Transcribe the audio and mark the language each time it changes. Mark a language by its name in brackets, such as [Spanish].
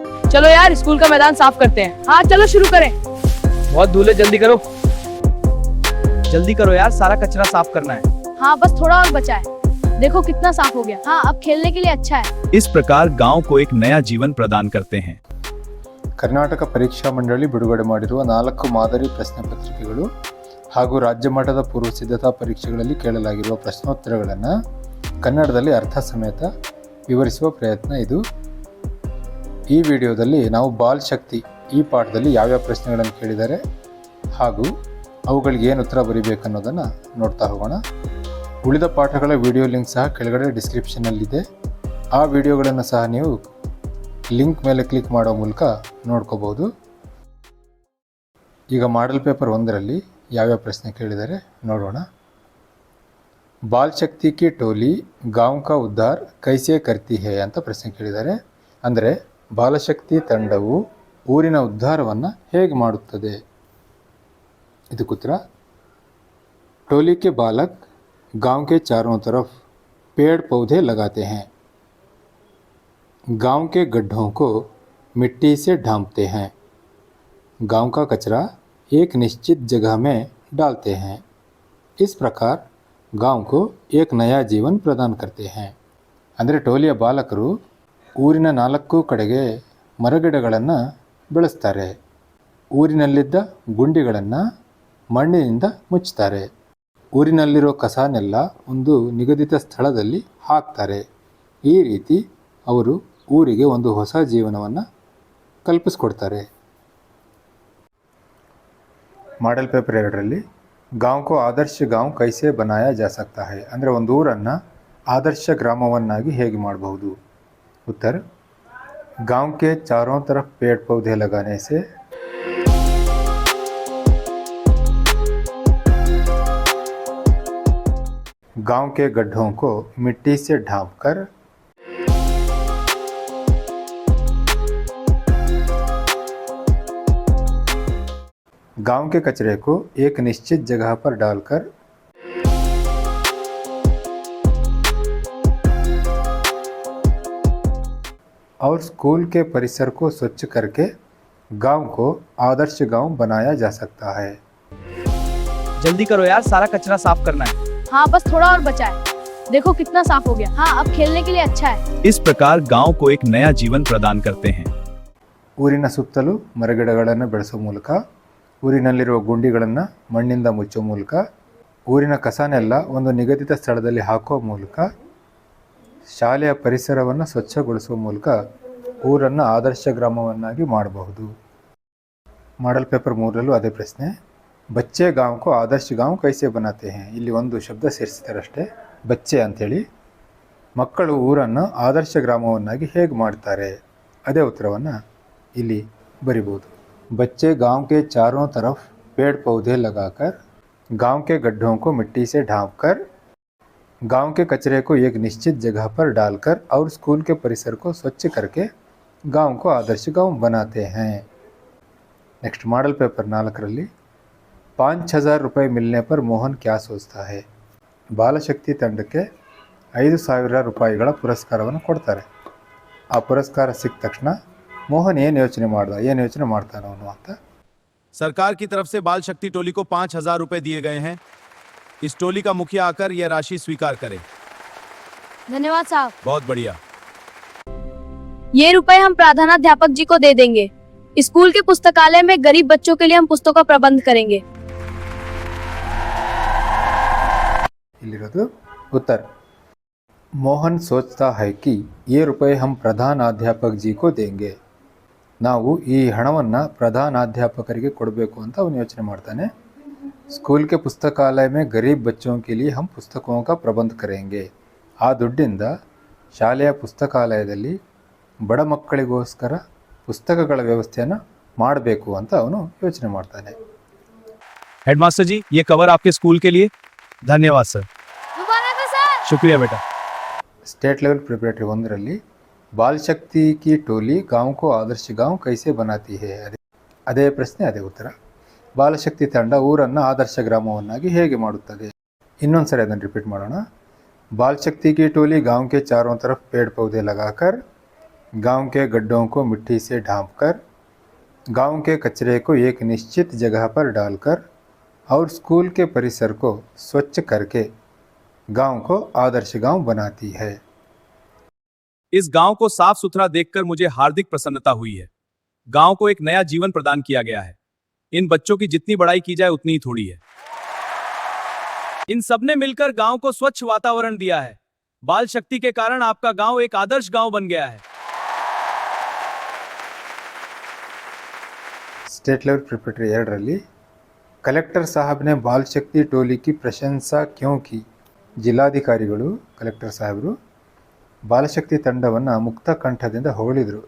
[Hindi] चलो यार, स्कूल का मैदान साफ करते हैं। हाँ चलो शुरू करें। बहुत धूल है, जल्दी करो। जल्दी करो यार, सारा कचरा साफ करना है। हाँ बस थोड़ा और बचा है। देखो कितना साफ हो गया। हाँ अब खेलने के लिए अच्छा है। इस प्रकार गांव को एक नया जीवन प्रदान करते हैं। [Kannada] ಕರ್ನಾಟಕ ಪರೀಕ್ಷಾ ಮಂಡಳಿ ಬಿಡುಗಡೆ ಮಾಡಿರುವ 4 ಮಾದರಿ ಪ್ರಶ್ನೆ ಪತ್ರಿಕೆಗಳು ಹಾಗೂ ರಾಜ್ಯ ಮಟ್ಟದ ಪೂರ್ವ ಸಿದ್ಧತಾ ಪರೀಕ್ಷೆಗಳಲ್ಲಿ ಕೇಳಲಾಗಿರುವ ಪ್ರಶ್ನೋತ್ತರಗಳನ್ನು ಕನ್ನಡದಲ್ಲಿ ಅರ್ಥ ಸಮೇತ ವಿವರಿಸುವ ಪ್ರಯತ್ನ ಇದು. ಈ ವಿಡಿಯೋದಲ್ಲಿ ನಾವು ಬಾಲ್ ಶಕ್ತಿ ಈ ಪಾಠದಲ್ಲಿ ಯಾವ್ಯಾವ ಪ್ರಶ್ನೆಗಳನ್ನು ಕೇಳಿದ್ದಾರೆ ಹಾಗೂ ಅವುಗಳಿಗೆ ಏನು ಉತ್ತರ ಬರೀಬೇಕನ್ನೋದನ್ನು ನೋಡ್ತಾ ಹೋಗೋಣ. ಉಳಿದ ಪಾಠಗಳ ವಿಡಿಯೋ ಲಿಂಕ್ ಸಹ ಕೆಳಗಡೆ ಡಿಸ್ಕ್ರಿಪ್ಷನ್ನಲ್ಲಿದೆ. ಆ ವಿಡಿಯೋಗಳನ್ನು ಸಹ ನೀವು ಲಿಂಕ್ ಮೇಲೆ ಕ್ಲಿಕ್ ಮಾಡೋ ಮೂಲಕ ನೋಡ್ಕೋಬಹುದು. ಈಗ ಮಾಡೆಲ್ ಪೇಪರ್ 1ರಲ್ಲಿ ಯಾವ್ಯಾವ ಪ್ರಶ್ನೆ ಕೇಳಿದ್ದಾರೆ ನೋಡೋಣ. [Hindi] ಬಾಲ್ ಶಕ್ತಿ ಕಿ ಟೋಲಿ ಗಾಂವ್ ಕಾ ಉದ್ಧಾರ್ ಕೈಸೆ ಕರ್ತಿ ಹೇ [Kannada] ಅಂತ ಪ್ರಶ್ನೆ ಕೇಳಿದ್ದಾರೆ. ಅಂದರೆ ಬಾಲಶಕ್ತಿ ತಂಡವು ಊರಿನ ಉದ್ಧಾರವನ್ನು ಹೇಗೆ ಮಾಡುತ್ತದೆ? ಇದಕ್ಕುತ್ತರ [Hindi] टोली के बालक गांव के चारों तरफ पेड़ पौधे लगाते हैं, गांव के गड्ढों को मिट्टी से ढांपते हैं, गांव का कचरा एक निश्चित जगह में डालते हैं. इस प्रकार गांव को एक नया जीवन प्रदान करते हैं. [Kannada] ಅಂದರೆ ಟೋಲಿಯ ಬಾಲಕರು ಊರಿನ 4 ಕಡೆಗೆ ಮರಗಿಡಗಳನ್ನು ಬೆಳೆಸ್ತಾರೆ, ಊರಿನಲ್ಲಿದ್ದ ಗುಂಡಿಗಳನ್ನು ಮಣ್ಣಿನಿಂದ ಮುಚ್ಚುತ್ತಾರೆ, ಊರಿನಲ್ಲಿರೋ ಕಸನೆಲ್ಲ ಒಂದು ನಿಗದಿತ ಸ್ಥಳದಲ್ಲಿ ಹಾಕ್ತಾರೆ. ಈ ರೀತಿ ಅವರು ಊರಿಗೆ ಒಂದು ಹೊಸ ಜೀವನವನ್ನು ಕಲ್ಪಿಸ್ಕೊಡ್ತಾರೆ. ಮಾಡೆಲ್ ಪೇಪರ್ 2ರಲ್ಲಿ [Hindi] ಗಾಂವ್ ಕೋ ಆದರ್ಶ ಗಾಂವ್ ಕೈಸೆ ಬನಾಯಾ ಜಾ ಸಕ್ತಾ ಹೈ [Kannada] ಅಂದರೆ ಒಂದು ಊರನ್ನು ಆದರ್ಶ ಗ್ರಾಮವನ್ನಾಗಿ ಹೇಗೆ ಮಾಡಬಹುದು? [Hindi] उत्तर गांव के चारों तरफ पेड़ पौधे लगाने से गांव के गड्ढों को मिट्टी से ढांपकर गांव के कचरे को एक निश्चित जगह पर डालकर और स्कूल के परिसर को स्वच्छ करके गांव को आदर्श गांव बनाया जा सकता है. जल्दी करो यार, सारा कचरा साफ करना है। हाँ बस थोड़ा और बचा है। देखो कितना साफ हो गया। हाँ अब खेलने के लिए अच्छा है। इस प्रकार गांव को एक नया जीवन प्रदान करते हैं. [Kannada] ಊರಿನ ಸುತ್ತಲೂ ಮರಗಿಡಗಳನ್ನು ಬೆಳೆಸೋ ಮೂಲಕ, ಊರಿನಲ್ಲಿರುವ ಗುಂಡಿಗಳನ್ನು ಮಣ್ಣಿಂದ ಮುಚ್ಚೋ ಮೂಲಕ, ಊರಿನ ಕಸನೆಲ್ಲ ಒಂದು ನಿಗದಿತ ಸ್ಥಳದಲ್ಲಿ ಹಾಕೋ ಮೂಲಕ, ಶಾಲೆಯ ಪರಿಸರವನ್ನು ಸ್ವಚ್ಛಗೊಳಿಸುವ ಮೂಲಕ ಊರನ್ನು ಆದರ್ಶ ಗ್ರಾಮವನ್ನಾಗಿ ಮಾಡಬಹುದು. ಮಾಡೆಲ್ ಪೇಪರ್ 3ರಲ್ಲೂ ಅದೇ ಪ್ರಶ್ನೆ. [Hindi] ಬಚ್ಚೆ ಗಾಂವ್ ಕೋ ಆದರ್ಶ ಗಾಂವ್ ಕೈಸೆ ಬನಾತೆ ಹೇ. [Kannada] ಇಲ್ಲಿ ಒಂದು ಶಬ್ದ ಸೇರಿಸ್ತಾರಷ್ಟೇ, ಬಚ್ಚೆ ಅಂಥೇಳಿ. ಮಕ್ಕಳು ಊರನ್ನು ಆದರ್ಶ ಗ್ರಾಮವನ್ನಾಗಿ ಹೇಗೆ ಮಾಡ್ತಾರೆ? ಅದೇ ಉತ್ತರವನ್ನು ಇಲ್ಲಿ ಬರಿಬೋದು. [Hindi] बच्चे गांव के चारों तरफ पेड़ पौधे लगाकर, गांव के गड्ढों को मिट्टी से ढांपकर, गांव के कचरे को एक निश्चित जगह पर डालकर और स्कूल के परिसर को स्वच्छ करके गांव को आदर्श गांव बनाते हैं. नेक्स्ट मॉडल पेपर 4ರಲ್ಲಿ 5000 रुपये मिलने पर मोहन क्या सोचता है. [Kannada] ಬಾಲಶಕ್ತಿ ತಂಡಕ್ಕೆ 5000 ರೂಪಾಯಿಗಳ ಪುರಸ್ಕಾರವನ್ನು ಕೊಡ್ತಾರೆ. ಆ ಪುರಸ್ಕಾರ ಸಿಕ್ಕ ತಕ್ಷಣ ಮೋಹನ್ ಏನು ಯೋಚನೆ ಮಾಡ್ತಾನೋ ಅಂತ. [Hindi] सरकार की तरफ से बाल शक्ति टोली को 5000 रुपए दिए गए हैं. इस टोली का मुखिया आकर यह राशि स्वीकार करे. धन्यवाद साहब। बहुत बढ़िया. ये रुपए हम प्रधानाध्यापक जी को दे देंगे। स्कूल के पुस्तकालय में गरीब बच्चों के लिए हम पुस्तकों का प्रबंध करेंगे। [Kannada] इಲ್ಲಿರೋದು [Hindi] उत्तर. मोहन सोचता है कि ये रुपए हम प्रधानाध्यापक जी को देंगे. [Kannada] ನಾವು ಈ ಹಣವನ್ನು ಪ್ರಧಾನಾಧ್ಯಾಪಕರಿಗೆ ಕೊಡಬೇಕು ಅಂತ ಅವನು ಯೋಚನೆ ಮಾಡ್ತಾನೆ. [Hindi] स्कूल के पुस्तकालय में गरीब बच्चों के लिए हम पुस्तकों का प्रबंध करेंगे. [Kannada] ಆ ದುಡ್ಡಿಂದ ಶಾಲೆಯ ಪುಸ್ತಕಾಲಯದಲ್ಲಿ ಬಡ ಮಕ್ಕಳಿಗೋಸ್ಕರ ಪುಸ್ತಕಗಳ ವ್ಯವಸ್ಥೆಯನ್ನು ಮಾಡಬೇಕು ಅಂತ ಅವನು ಯೋಚನೆ ಮಾಡ್ತಾನೆ. [Hindi] हेडमास्टर जी, ये कवर आपके स्कूल के लिए। धन्यवाद सर। दोबारा का सर। शुक्रिया बेटा। [English] state level preparatory 1 [Hindi] ಬಾಲ್ ಶಕ್ತಿ ಕಿ ಟೋಲಿ ಗಾಂವ್ ಕೋ ಆದರ್ಶ ಗಾಂವ್ ಕೈಸೆ ಬನಾತಿ ಹೇ, [Kannada] ಅದೇ ಪ್ರಶ್ನೆ ಅದೇ ಉತ್ತರ. ಬಾಲಶಕ್ತಿ ತಂಡ ಊರನ್ನು ಆದರ್ಶ ಗ್ರಾಮವನ್ನಾಗಿ ಹೇಗೆ ಮಾಡುತ್ತದೆ? ಇನ್ನೊಂದು ಸರಿ ಅದನ್ನು ರಿಪೀಟ್ ಮಾಡೋಣ. [Hindi] बाल शक्ति की टोली गांव के चारों तरफ पेड़ पौधे लगाकर, गांव के गड्ढों को मिट्टी से ढांपकर, गांव के कचरे को एक निश्चित जगह पर डालकर और स्कूल के परिसर को स्वच्छ करके गांव को आदर्श गांव बनाती है. इस गांव को साफ सुथरा देखकर मुझे हार्दिक प्रसन्नता हुई है। गांव को एक नया जीवन प्रदान किया गया है। इन बच्चों की जितनी बड़ाई की जाए उतनी ही थोड़ी है। इन सबने मिलकर गांव को स्वच्छ वातावरण दिया है। बाल शक्ति के कारण आपका गांव एक आदर्श गांव बन गया है। [English] state level preparatory 2 [Hindi] कलेक्टर साहब ने बाल शक्ति टोली की प्रशंसा क्यों की? [Kannada] ಜಿಲ್ಲಾಧಿಕಾರಿಗಳು ಕಲೆಕ್ಟರ್ ಸಾಹೇಬರು ಬಾಲಶಕ್ತಿ ತಂಡವನ್ನು ಮುಕ್ತ ಕಂಠದಿಂದ ಹೊಗಳಿದ್ರು.